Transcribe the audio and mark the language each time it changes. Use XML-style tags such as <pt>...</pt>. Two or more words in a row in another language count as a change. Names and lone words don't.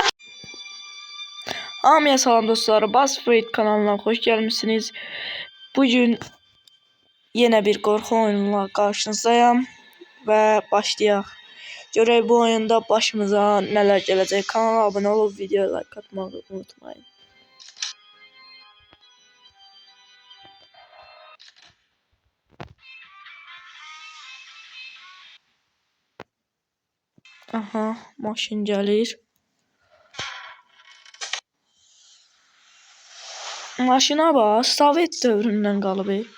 <az>Hamıya salam dostlar.</az> <tr>BuzzFeed kanalına hoş gelmişsiniz. Bugün yine bir korku oyunuyla karşınızdayım.</tr> <az>Ve başlayaq. Görək bu oyunda başımıza neler gələcək.</az> <tr>Kanala abone olup videoya like atmayı unutmayın. Aha,</tr> <az>maşın gəlir. Maşına bax, Sovet dövründən qalıb.</az>